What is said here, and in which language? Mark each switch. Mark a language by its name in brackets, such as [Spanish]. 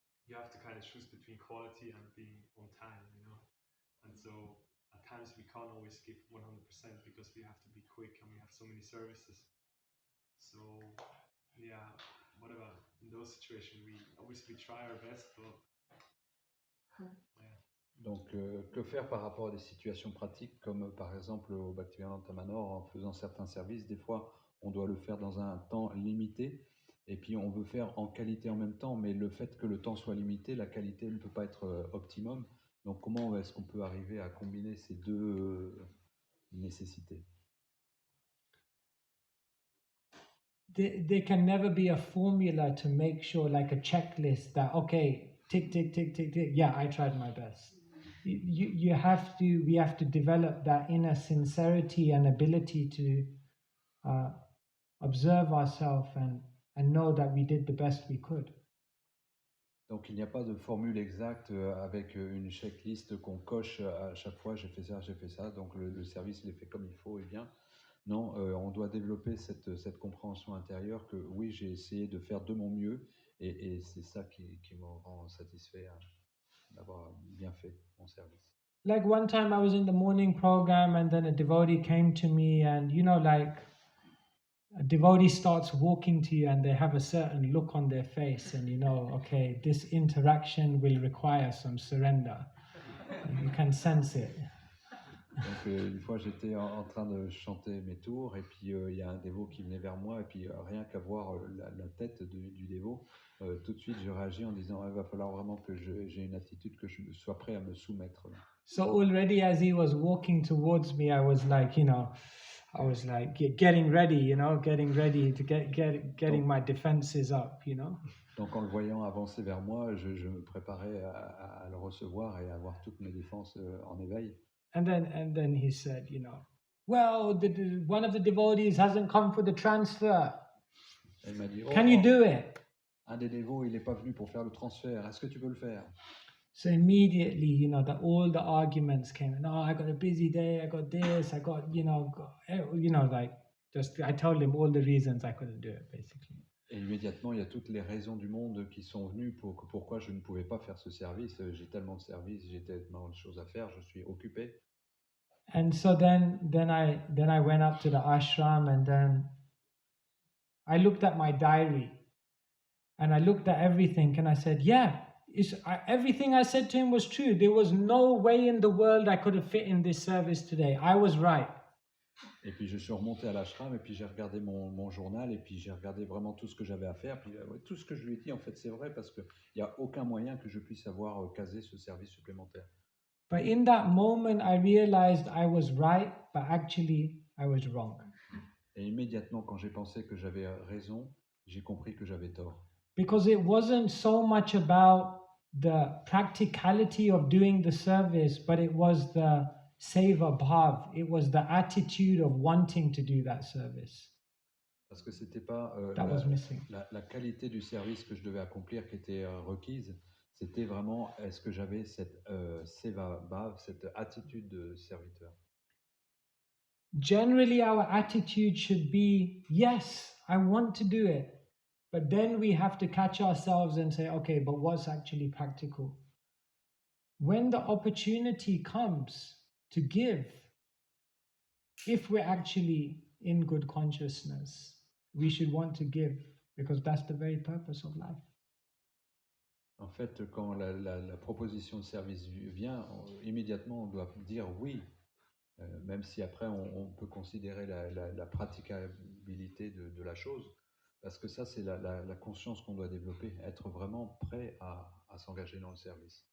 [English] you have to kind of choose between quality and being on time, and so at times we can't always give 100% because we have to be quick and we have so many services. So yeah, what about in those situations? We obviously try our best, but yeah. [French] Donc, que faire par rapport à des situations pratiques, comme par exemple au Bhaktivedanta Manor, en faisant certains services, des fois on doit le faire dans un temps limité, et puis on veut faire en qualité en même temps, mais le fait que le temps soit limité, la qualité ne peut pas être optimum. Donc comment est-ce qu'on peut arriver à combiner ces deux nécessités? [English] There can never be a formula to make sure, like a checklist that, okay, tick, tick, tick, tick, tick, yeah, I tried my best. We have to develop that inner sincerity and ability to observe ourselves and know that we did the best we could. [French] Donc il n'y a pas de formule exacte avec une checklist qu'on coche à chaque fois, j'ai fait ça, donc le service il est fait comme il faut et bien. Non, on doit développer cette compréhension intérieure que oui, j'ai essayé de faire de mon mieux et c'est ça qui me rend satisfait d'avoir bien fait mon service. [English] Like one time I was in the morning program and then a devotee came to me, and you know, like a devotee starts walking to you and they have a certain look on their face, and you know, okay, this interaction will require some surrender. You can sense it. [French] Donc une fois j'étais en train de chanter mes tours et puis il y a un dévot qui venait vers moi et puis rien qu'à voir la tête du dévot, tout de suite je réagis en disant il va falloir vraiment que j'ai une attitude que je sois prêt à me soumettre. [English] So already as he was walking towards me, I was like, you know, I was like getting ready, you know, getting ready to getting my defenses up, you know. [French] Donc en le voyant avancer vers moi, je me préparais à le recevoir et à avoir toutes mes défenses en éveil. [English] And then he said, you know, well, one of the devotees hasn't come for the transfer. [French] Et il m'a dit, [English] Can you do it? [French] Un des dévots, il n'est pas venu pour faire le transfert. Est-ce que tu veux le faire? [English] So immediately, you know, all the arguments came. No, I got a busy day. I got this. I got, you know, like just I told him all the reasons I couldn't do it, basically. [French] Et immédiatement, il y a toutes les raisons du monde qui sont venues pourquoi je ne pouvais pas faire ce service. J'ai tellement de services, j'ai tellement de choses à faire, je suis occupé. [English] And so then I went up to the ashram, and then I looked at my diary, and I looked at everything, and I said, yeah, everything I said to him was true. There was no way in the world I could have fit in this service today. I was right. [French] Et puis je suis remonté à l'ashram et puis j'ai regardé mon journal et puis j'ai regardé vraiment tout ce que j'avais à faire. Puis tout ce que je lui ai dit, en fait, c'est vrai parce qu'il n'y a aucun moyen que je puisse avoir casé ce service supplémentaire. [English] But in that moment, I realized I was right, but actually I was wrong. [French] Et immédiatement, quand j'ai pensé que j'avais raison, j'ai compris que j'avais tort. [English] Because it wasn't so much about the practicality of doing the service, but it was the seva bhav. It was the attitude of wanting to do that service. [French] Parce que c'était pas [English] That was missing. [French] la qualité du service que je devais accomplir qui était requise. C'était vraiment, est-ce que j'avais cette seva bhav, cette attitude de serviteur. [English] Generally, our attitude should be, yes, I want to do it. But then we have to catch ourselves and say, okay, but what's actually practical? When the opportunity comes to give, if we're actually in good consciousness, we should want to give because that's the very purpose of life. [French] En fait, quand la proposition de service vient, immédiatement on doit dire oui, même si après on peut considérer la praticabilité de la chose, parce que ça c'est la conscience qu'on doit développer, être vraiment prêt à s'engager dans le service.